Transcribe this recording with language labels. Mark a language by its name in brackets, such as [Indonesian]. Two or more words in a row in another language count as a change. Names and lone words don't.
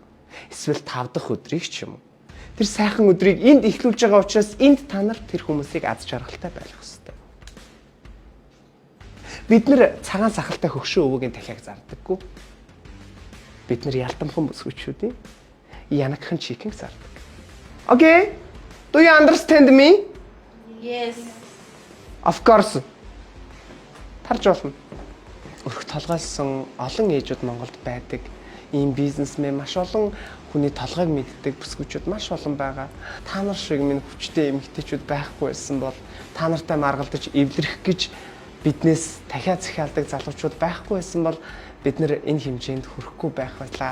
[Mongolian] Эсвэл 5 дахь өдрийг ч юм уу? Тэр сайхан өдрийг энд эхлүүлж байгаа учраас энд та нар тэр хүмүүсийг аз жаргалтай байлгах ёстой. Бид нэр цагаан сахалтай хөгшөө өвөгийн дахиаг зардаггүй. Бид нэр ялтамхан бүсгүйчүүдийн янагхан чикэн зардаг. [English] Okay? Do you understand me? Yes. Of course. [Mongolian] Тарж болно. Өрх толгойлсон олон ээжүүд Монголд байдаг. Ийм бизнесмен маш олон хүний толгойг мэддэг бүсгүйчүүд маш олон байгаа. Та нар шиг минь хүчтэй эмэгтэйчүүд байхгүй байсан бол та нартай маргалдаж эвлэрэх гэж биднээс дахиад захиалдаг залуучууд байхгүй байсан бол бид нэр энэ хэмжээнд хүрэхгүй байх байлаа.